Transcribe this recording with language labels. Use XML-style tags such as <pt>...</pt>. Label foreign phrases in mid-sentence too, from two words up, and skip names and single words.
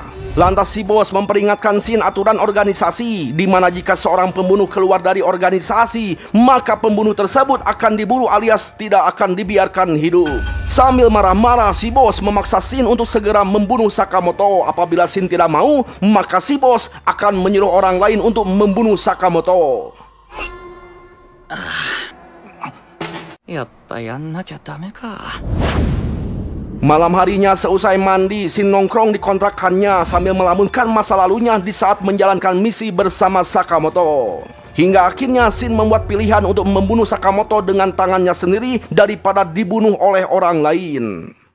<id>Lantas si bos memperingatkan Shin aturan organisasi, di mana jika seorang pembunuh keluar dari organisasi, maka pembunuh tersebut akan diburu alias tidak akan dibiarkan hidup. Sambil marah-marah, si bos memaksa Shin untuk segera membunuh Sakamoto. Apabila Shin tidak mau, maka si bos akan menyuruh orang lain untuk membunuh Sakamoto.</id> <ja>やっぱやんなきゃダメか。</ja> <id>Malam harinya seusai mandi, Shin nongkrong di kontrakannya sambil melamunkan masa lalunya di saat menjalankan misi bersama Sakamoto. Hingga akhirnya Shin membuat pilihan untuk membunuh Sakamoto dengan tangannya sendiri daripada dibunuh oleh orang lain.</id>